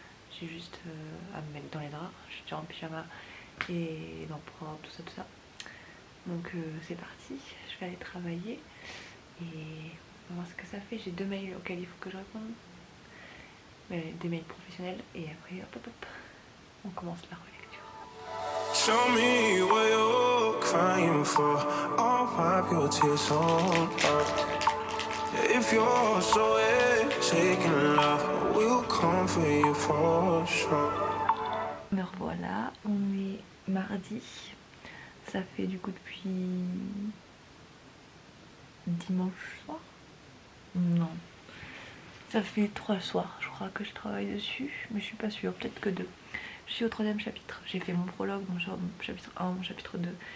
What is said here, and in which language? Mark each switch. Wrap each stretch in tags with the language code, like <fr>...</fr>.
<fr>J'ai juste à me mettre dans les draps, je suis déjà en pyjama et dans propre, tout ça. Donc c'est parti, je vais aller travailler et on va voir ce que ça fait. J'ai 2 mails auxquels il faut que je réponde, mais des mails professionnels, et après hop, on commence la relecture.</fr> <en>Show me what you're crying for. I'll wipe your tears on up. If you're so taking love, we'll come for you for sure.</en> <fr>Me revoilà, on est mardi. Ça fait du coup depuis dimanche soir? Non. Ça fait 3 soirs, je crois que je travaille dessus, mais je suis pas sûre, peut-être que 2. Je suis au 3e chapitre. J'ai fait mon prologue, mon chapitre 1, mon chapitre 2</fr>